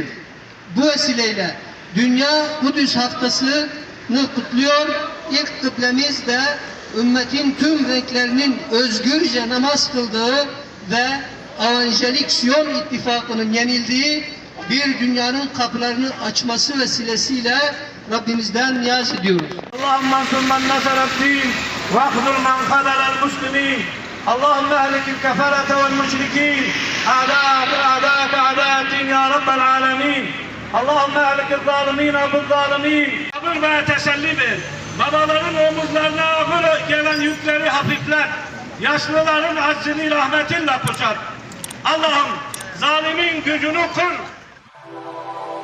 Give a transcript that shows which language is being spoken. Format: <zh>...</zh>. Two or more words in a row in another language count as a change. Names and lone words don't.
<tr>Bu vesileyle Dünya Kudüs Haftası'nı kutluyor. İlk kıblemiz de ümmetin tüm renklerinin özgürce namaz kıldığı ve Evangelik Siyon ittifakının yenildiği bir dünyanın kapılarını açması vesilesiyle Rabbimizden niyaz ediyoruz.</tr> <ar>اللهم انصر من نصر الدين واخذل من خذل المسلمين اللهم اهلك الكفرة والمشركين اعداءك اعداءك اعداء الدين يا رب العالمين اللهم اهلك الظالمين بالظالمين</ar> <tr>sabır ve teselli ver. Babaların omuzlarına ağır gelen yükleri hafiflet. Yaşlıların aczini rahmetinle kuşat. Allah'ım zalimin gücünü kır.</tr>